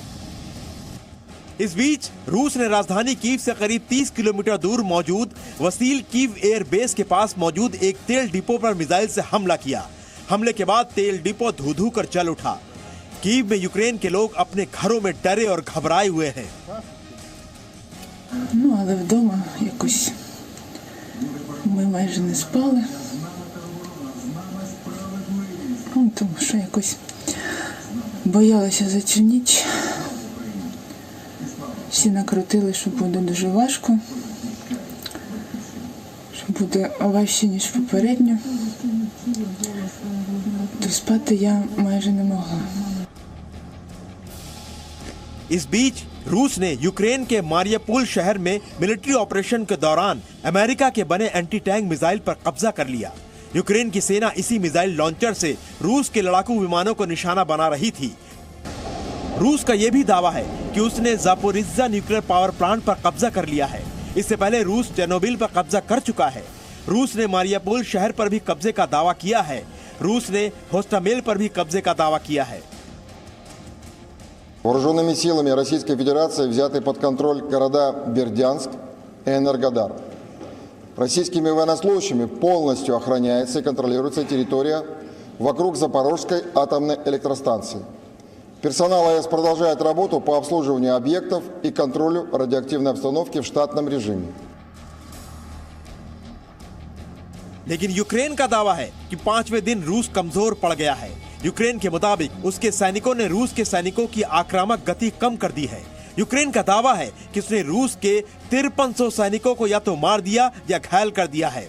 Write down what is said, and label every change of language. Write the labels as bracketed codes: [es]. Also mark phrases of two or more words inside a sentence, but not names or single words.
[hi] इस बीच रूस ने राजधानी कीव से करीब 30 किलोमीटर दूर मौजूद वसील कीव [en] air base [hi] के पास मौजूद एक तेल डिपो पर मिसाइल से हमला किया। हमले के बाद तेल डिपो धू-धू कर जल उठा। कीव में यूक्रेन के लोग अपने घरों में डरे और घबराए हुए हैं। [uk] Але вдома якось ми майже не спали. Тому що якось боялися за цю ніч. Всі накрутили, що буде дуже важко, що буде важче, ніж попередньо. То спати я майже не могла. [hi] इस बीच रूस ने यूक्रेन के मारियापोल शहर में [en] military operation [hi] के दौरान अमेरिका के बने [en] anti tank missile [hi] पर कब्जा कर लिया। यूक्रेन की सेना इसी [en] missile launcher [hi] से रूस के लड़ाकू विमानों को निशाना बना रही थी। रूस का यह भी दावा है कि उसने जापोरिज्जा [en] nuclear power plant [hi] पर कब्जा कर लिया है। इससे पहले रूस चेर्नोबिल पर कब्जा कर चुका है। रूस ने मारियापोल शहर पर भी कब्जे का दावा किया है। रूस ने होस्टामेल पर भी कब्जे का दावा किया है। [ru] Вооруженными силами Российской Федерации взяты под контроль города Бердянск и Энергодар. Российскими военнослужащими полностью охраняется и контролируется территория вокруг Запорожской атомной электростанции. Персонал АЭС продолжает работу по обслуживанию объектов и контролю радиоактивной обстановки в штатном режиме. [hi] लेकिन यूक्रेन का दावा है कि 5वें दिन रूस कमजोर पड़ गया है। यूक्रेन के मुताबिक उसके सैनिकों ने रूस के सैनिकों की आक्रामक गति कम कर दी है। यूक्रेन का दावा है कि उसने रूस के 5300 सैनिकों को या तो मार दिया या घायल कर दिया है।